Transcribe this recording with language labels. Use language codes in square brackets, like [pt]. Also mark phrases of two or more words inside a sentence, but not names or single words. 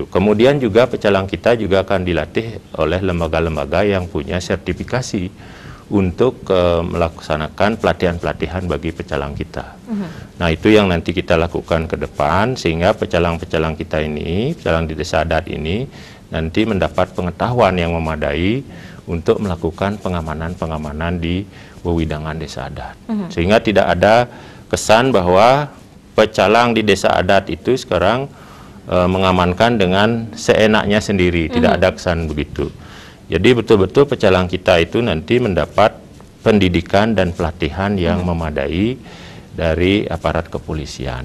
[id] Kemudian juga pecalang kita juga akan dilatih oleh lembaga-lembaga yang punya sertifikasi untuk melaksanakan pelatihan-pelatihan bagi pecalang kita. Nah itu yang nanti kita lakukan ke depan sehingga pecalang-pecalang kita ini, pecalang di desa adat ini nanti mendapat pengetahuan yang memadai untuk melakukan pengamanan-pengamanan di wewidangan desa adat. Sehingga tidak ada kesan bahwa pecalang di desa adat itu sekarang mengamankan dengan seenaknya sendiri. Tidak ada kesan begitu. Jadi betul-betul pecalang kita itu nanti mendapat pendidikan dan pelatihan yang memadai dari aparat kepolisian.